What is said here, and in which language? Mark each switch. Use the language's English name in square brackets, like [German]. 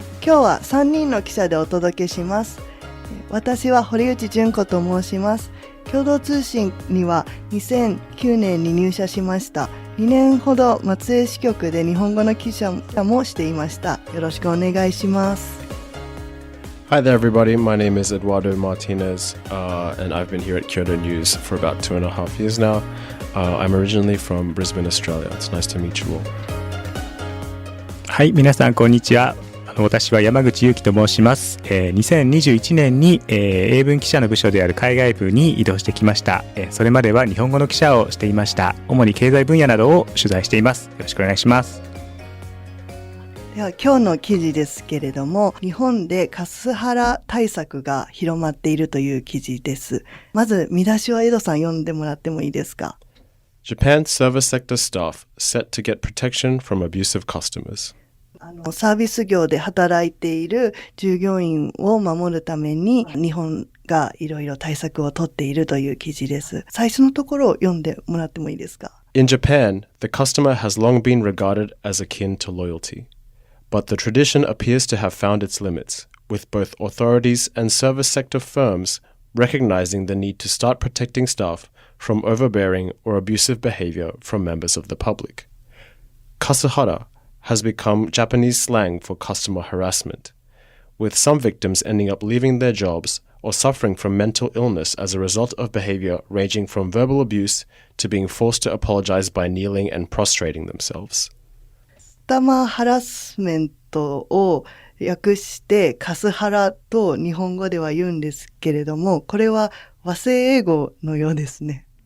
[Japanese] 今日は3人の記者でお届けします。私は堀内純子と申します。共同通信には2009年に入社しました。 2年ほど松江支局で日本語の記者もしていました。よろしくお願いします。 [English] Hi there, everybody. My name is Eduardo Martinez, and I've been here at Kyodo News for about 2.5 years now. I'm originally from Brisbane, Australia. It's nice to meet you all. [Japanese] はい、皆さんこんにちは。私は山口祐希と申します。 2021年に、英文記者の部署である海外部に移動してきました。それまでは日本語の記者をしていました。主に経済分野などを取材しています。よろしくお願いします。では今日の記事ですけれども、日本でカスハラ対策が広まっているという記事です。まず見出しをエドさん読んでもらってもいいですか。 [English] Japan service sector staff set to get protection from abusive customers. [Japanese] サービス業で働いている従業員を守るために日本がいろいろ対策を取っているという記事です。最初のところを読んでもらってもいいですか。 [English] In Japan, the customer has long been regarded as akin to loyalty.But the tradition appears to have found its limits, with both authorities and service sector firms recognizing the need to start protecting staff from overbearing or abusive behavior from members of the public. Kasuhara has become Japanese slang for customer harassment, with some victims ending up leaving their jobs or suffering from mental illness as a result of behavior ranging from verbal abuse to being forced to apologize by kneeling and prostrating themselves. [Japanese] カスタマーハラスメントを訳してカスハラと日本語では言うんですけれども、これは和製英語のようですね。